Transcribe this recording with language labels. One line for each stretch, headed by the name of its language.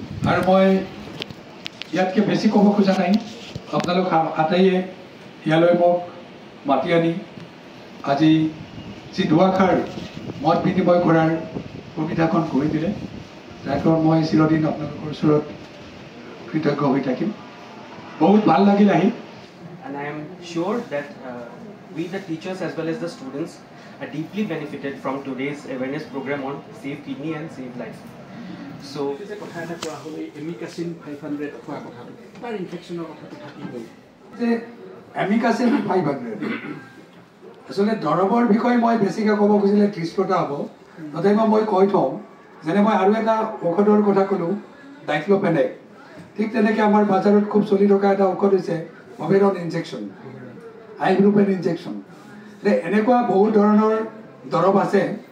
Assamese: আৰু মই ইয়াতকৈ বেছি ক'ব খোজা নাই আপোনালোক আটাইয়ে ইয়ালৈ মোক মাতি আনি আজি যি দুআষাৰ মত বিনিময় কৰাৰ সুবিধাখন কৰি দিলে তাৰ কাৰণে মই চিৰদিন আপোনালোকৰ ওচৰত কৃতজ্ঞ হৈ থাকিম বহুত ভাল লাগিল আহি
English: and I am sure that we the teachers as well as the students are deeply benefited from today's awareness program on Save Kidney and Save Life. So
Assamese: কথা এটা কোৱা হ'লে এমিকাচিন 500 খোৱা কথাটো তাৰ ইনফেকশ্যনৰ কথাটো থাকিবই যে এমিকাচিন 500 আসলে দৰৱৰ বিষয়ে মই বেছিকৈ ক'ব খুজিলে 30টা হ'ব তথাপিও মই কৈ থওঁ যেনে মই আৰু এটা ঔষধৰ কথা ক'লোঁ ডাইক্লোফেনেক ঠিক তেনেকৈ আমাৰ বজাৰত খুব চলি থকা এটা ঔষধ হৈছে অভেৰন ইনজেকশ্যন আইব্ৰুফেন ইনজেকশ্যন যে এনেকুৱা বহু ধৰণৰ দৰৱ আছে